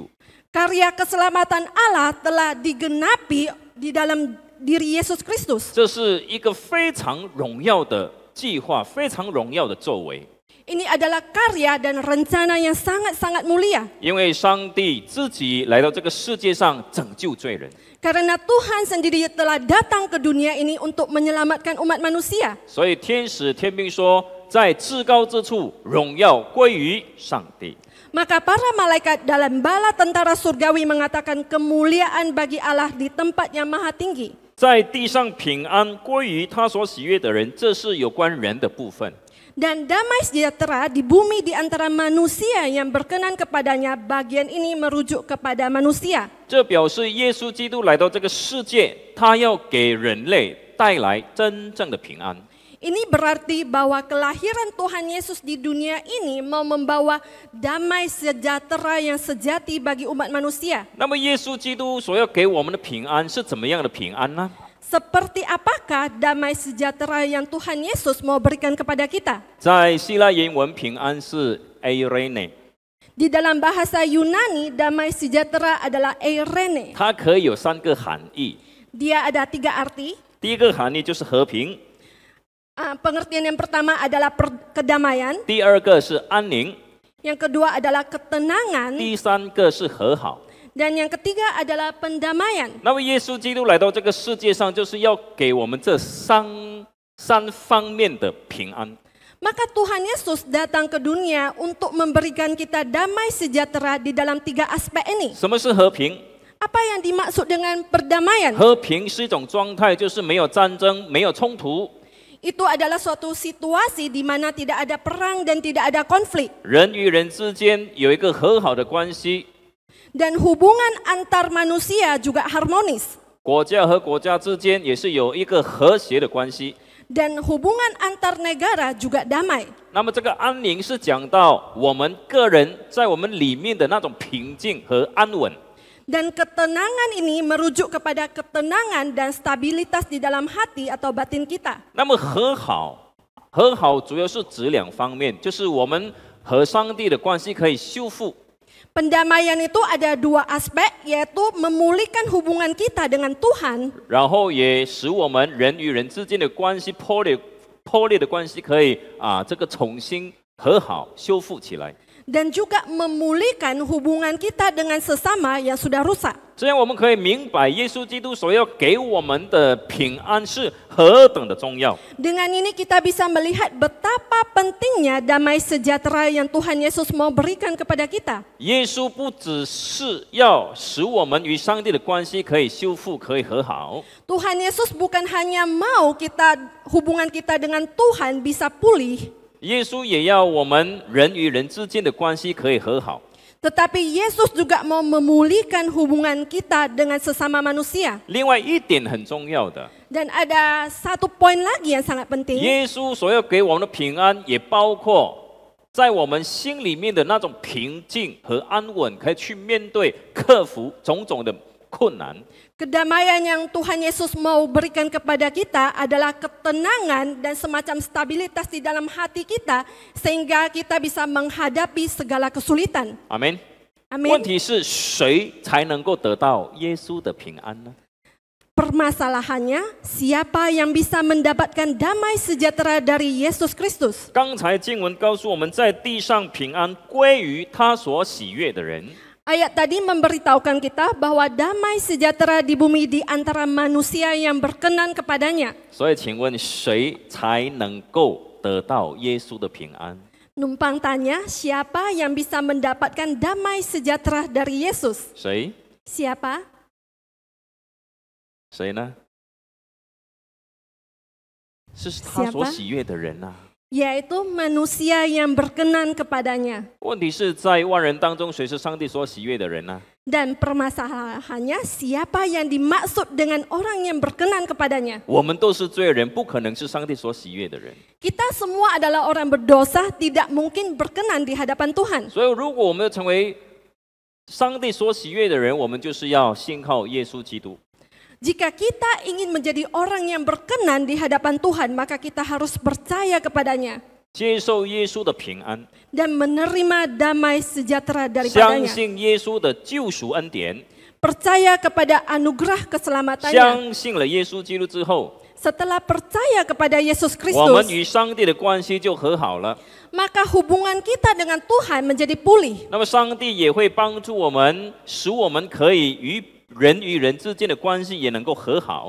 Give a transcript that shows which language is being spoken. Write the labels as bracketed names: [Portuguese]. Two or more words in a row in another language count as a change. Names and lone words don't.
[Indonesian] Karya keselamatan Allah telah digenapi di dalam diri Yesus Kristus. [Chinese] 这是一个非常荣耀的计划，非常荣耀的作为。 [Indonesian] Ini adalah karya dan rencana yang sangat-sangat mulia. [Chinese] 因为上帝自己来到这个世界上拯救罪人， [Indonesian] Karena Tuhan sendiri telah datang ke dunia ini untuk menyelamatkan umat manusia. [Chinese] 所以天使天兵说，在至高之处，荣耀归于上帝。 [Indonesian] Maka para malaikat dalam bala tentara surgawi mengatakan kemuliaan bagi Allah di tempat yang maha tinggi. [Chinese] 在地上平安归于他所喜悦的人，这是有关人的部分。 [Indonesian] Dan damai sejahtera di bumi di antara manusia yang berkenan kepadanya, bagian ini merujuk kepada manusia. [Chinese] 这表示耶稣基督来到这个世界，他要给人类带来真正的平安。 [Indonesian] Ini berarti bahwa kelahiran Tuhan Yesus di dunia ini mau membawa damai sejahtera yang sejati bagi umat manusia. [Chinese] 那么耶稣基督所要给我们的平安是怎么样的平安呢？ [Indonesian] Seperti apakah damai sejahtera yang Tuhan Yesus mau berikan kepada kita? [Chinese] 在希腊原文，平安是 eirene， [Indonesian] Di dalam bahasa Yunani, damai sejahtera adalah eirene. [Chinese] 它可以有三个含义。 [Indonesian] Dia ada 3 arti. [Chinese] 第一个含义就是和平， [Indonesian] Pengertian yang pertama adalah kedamaian, [Chinese] 第二个是安宁， [Indonesian] yang kedua adalah ketenangan, [Chinese] 第三个是和好。 [Indonesian] dan yang ketiga adalah pendamaian. [Chinese] 那么耶稣基督来到这个世界上，就是要给我们这三方面的平安。 [Indonesian] Maka Tuhan Yesus datang ke dunia untuk memberikan kita damai sejahtera di dalam 3 aspek ini. [Chinese] 什么是和平？ [Indonesian] Apa yang dimaksud dengan perdamaian? [Chinese] 和平是一种状态，就是没有战争，没有冲突， [Indonesian] Itu adalah suatu situasi di mana tidak ada perang dan tidak ada konflik. [Chinese] 人与人之间有一个和好的关系， [Indonesian] Dan hubungan antar manusia juga harmonis. [Chinese] 国家和国家之间也是有一个和谐的关系。 [Indonesian] Dan hubungan antar negara juga damai. [Chinese] 那么这个安宁是讲到我们个人在我们里面的那种平静和安稳。 [Indonesian] Dan ketenangan ini merujuk kepada ketenangan dan stabilitas di dalam hati atau batin kita. [Chinese] 那么和好主要是指两方面，就是我们和上帝的关系可以修复。 [Indonesian] Pendamaian itu ada 2 aspek, yaitu memulihkan hubungan kita dengan Tuhan, [Chinese] 然后也使我们人与人之间的关系破裂的关系可以这个重新和好修复起来。 [Indonesian] dan juga memulihkan hubungan kita dengan sesama yang sudah rusak. [Chinese] 这样我们可以明白耶稣基督所要给我们的平安是何等的重要。 [Indonesian] Dengan ini kita bisa melihat betapa pentingnya damai sejahtera yang Tuhan Yesus mau berikan kepada kita. [Chinese] 耶稣不只是要使我们与上帝的关系可以修复，可以和好。 [Indonesian] Tuhan Yesus bukan hanya mau hubungan kita dengan Tuhan bisa pulih, [Chinese] 耶稣也要我们人与人之间的关系可以和好。 [Indonesian] tetapi Yesus juga mau memulihkan hubungan kita dengan sesama manusia. [Chinese] 另外一点很重要的， [Indonesian] Dan ada 1 poin lagi yang sangat penting. [Chinese] 耶稣所要给我们的平安，也包括在我们心里面的那种平静和安稳，可以去面对、克服种种的困难。 [Indonesian] Kedamaian yang Tuhan Yesus mau berikan kepada kita adalah ketenangan dan semacam stabilitas di dalam hati kita sehingga kita bisa menghadapi segala kesulitan. [Chinese] 阿门。 [Indonesian] Amin. [Chinese] 问题是谁才能够得到耶稣的平安呢？ [Indonesian] Permasalahannya, siapa yang bisa mendapatkan damai sejahtera dari Yesus Kristus? [Chinese] 刚才经文告诉我们，在地上平安归于他所喜悦的人。 [Indonesian] Ayat tadi memberitahukan kita bahwa damai sejahtera di bumi di antara manusia yang berkenan kepadanya. [Chinese] 所以，请问谁才能够得到耶稣的平安？ [Indonesian] Numpang tanya, siapa yang bisa mendapatkan damai sejahtera dari Yesus? [Chinese] 谁？ [Indonesian] Siapa? [Chinese] 谁呢？是他所 [Indonesian] Siapa? [Chinese] 喜悦的人呐、 [Indonesian] Yaitu manusia yang berkenan kepadanya. [Chinese] 问题是在万人当中，谁是上帝所喜悦的人呢、 [Indonesian] Dan permasalahannya, siapa yang dimaksud dengan orang yang berkenan kepadanya? [Chinese] 我们都是罪人，不可能是上帝所喜悦的人。 [Indonesian] Kita semua adalah orang berdosa, tidak mungkin berkenan di hadapan Tuhan. [Chinese] 所以，如果我们要成为上帝所喜悦的人，我们就是要信靠耶稣基督。 [Indonesian] Jika kita ingin menjadi orang yang berkenan di hadapan Tuhan, maka kita harus percaya kepadanya [Chinese] 接受耶稣的平安， [Indonesian] dan menerima damai sejahtera [Chinese] 相 [Indonesian] daripadanya. [Chinese] 信耶稣的救赎恩典， [Indonesian] Percaya kepada anugerah keselamatannya. [Chinese] 相信了耶稣基督之后， [Indonesian] Setelah percaya kepada Yesus [Chinese] 我们 [Indonesian] Kristus, [Chinese] 与上帝的关系就和好了。 [Indonesian] maka hubungan kita dengan Tuhan menjadi pulih. [Chinese] 那么，上帝也会帮助我们，使我们可以与人之间的关系也能够和好，